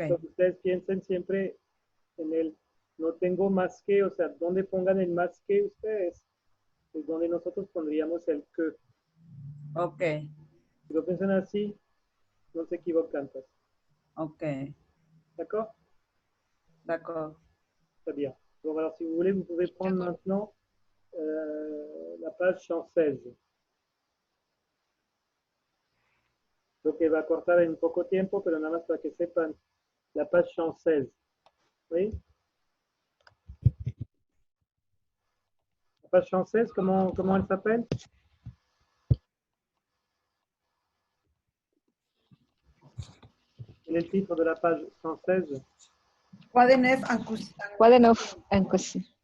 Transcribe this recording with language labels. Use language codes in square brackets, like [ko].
[es] Eso, ustedes piensen siempre en el no tengo más que, o sea, donde pongan el más que ustedes, es donde nosotros pondríamos el que. Ok. Si lo piensan así, no se equivocan, pues. Ok. [fr] D'accord? D'accord. Très bien. Donc, alors, si vous voulez, vous pouvez prendre maintenant la page 116. [es] Lo que va a cortar en poco tiempo, pero nada más para que sepan [fr] la page 116. ¿Oui? La page 116, comment elle s'appelle? Quel est le titre de la page 116? Quoi de neuf en cuisine? Quoi de neuf en cuisine?